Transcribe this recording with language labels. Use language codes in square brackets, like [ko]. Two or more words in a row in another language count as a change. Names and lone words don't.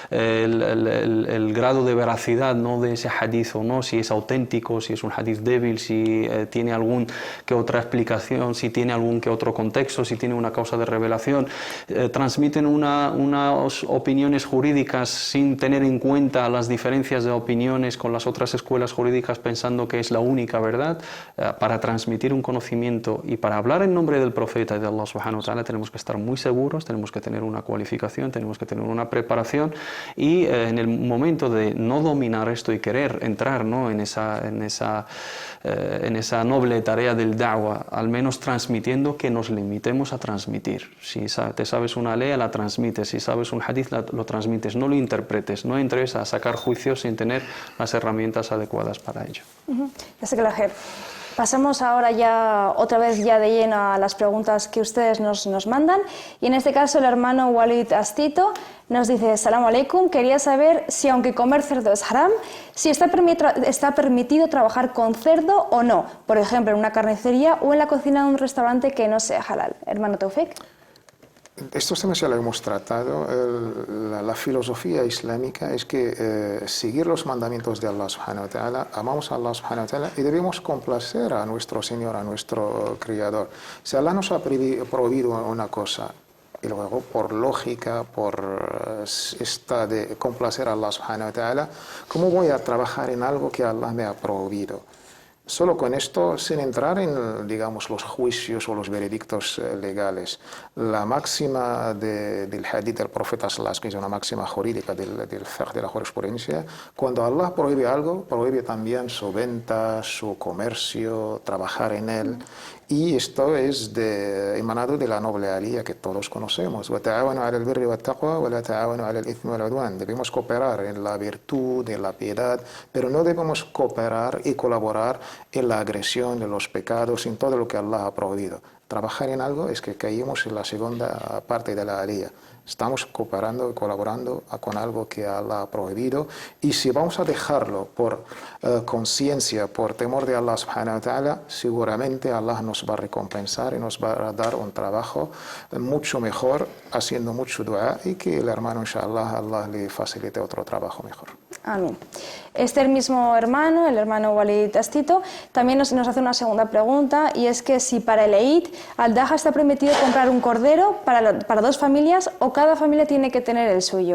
[es] el grado de veracidad, ¿no?, de ese hadith o no, si es auténtico, si es un hadith débil, si tiene algún que otra explicación, si tiene algún que otro contexto, si tiene una causa de revelación. Transmiten unas opiniones jurídicas sin tener en cuenta las diferencias de opiniones con las otras escuelas jurídicas, pensando que es la única verdad. Para transmitir un conocimiento y para hablar en nombre del profeta y de [ar] الله سبحانه وتعالى [es] tenemos que estar muy seguros, tenemos que tener una cualificación, tenemos que tener una preparación, y en el momento de no dominar esto y querer entrar, ¿no?, en esa noble tarea del da'wah, al menos transmitiendo, que nos limitemos a transmitir. Si te sabes una ley, la transmites; si sabes un hadith, lo transmites, no lo interpretes, no entres a sacar juicios sin tener las herramientas adecuadas para ello. Pasamos ahora ya otra vez ya de lleno a las preguntas que ustedes nos mandan, y en este caso el hermano Walid Astito nos dice: [ar] سلام عليكم, [es] quería saber si, aunque comer cerdo es haram, si está permitido trabajar con cerdo o no, por ejemplo en una carnicería o en la cocina de un restaurante que no sea halal. Hermano Taufik. Estos temas ya lo hemos tratado. La filosofía islámica es que seguir los mandamientos de [ar] الله سبحانه وتعالى, [es] amamos a [ar] الله سبحانه وتعالى [es] y debemos complacer a nuestro Señor, a nuestro Creador. Si Allah nos ha prohibido una cosa y luego por lógica, por esta de complacer a [ar] الله سبحانه وتعالى, [es] ¿cómo voy a trabajar en algo que Allah me ha prohibido? Solo con esto, sin entrar en, digamos, los juicios o los veredictos legales, la máxima del hadith del profeta [ar] صلى الله عليه وسلم, [es] que es una máxima jurídica del fiqh de la jurisprudencia, cuando Allah prohíbe algo, prohíbe también su venta, su comercio, trabajar en él. Y esto es emanado de la noble aliyah que todos conocemos. [ar] وَتَعَاوَنُوا عَلَى الْبِرِّ وَالتَّقْوَى وَلَا تَعَاوَنُوا عَلَى الْإِثْمِ وَالْعُدْوَانِ. [es] Debemos cooperar en la virtud, en la piedad, pero no debemos cooperar y colaborar en la agresión, en los pecados, en todo lo que Allah ha prohibido. Trabajar en algo es que caímos en la segunda parte de la aliyah. Estamos cooperando y colaborando con algo que Allah ha prohibido, y si vamos a dejarlo por conciencia, por temor de [ar] الله سبحانه وتعالى, [es] seguramente Allah nos va a recompensar y nos va a dar un trabajo mucho mejor, haciendo mucho dua, y que el hermano, inshallah, Allah le facilite otro trabajo mejor. Amén. Este mismo hermano, el hermano Walid Astito, también nos hace una segunda pregunta, y es que si para el Eid al-Daja está permitido comprar un cordero para dos familias, o cada familia tiene que tener el suyo.